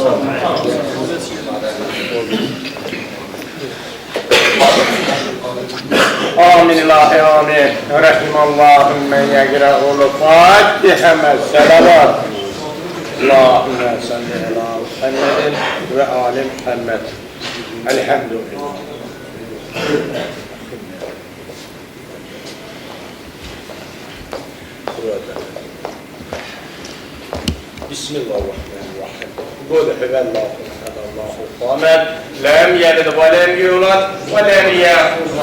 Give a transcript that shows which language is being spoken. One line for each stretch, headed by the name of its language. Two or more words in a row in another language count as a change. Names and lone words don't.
Arabic: آمين إلهي آمين. رحم الله من يقرأ الفاتحة مع الصلوات. اللهم صل على محمد وآل محمد. Elhamdülillah. Bismillahirrahmanirrahim. قل هو الله أحد الله الصمد لم يلد ولم يولد ولم يكن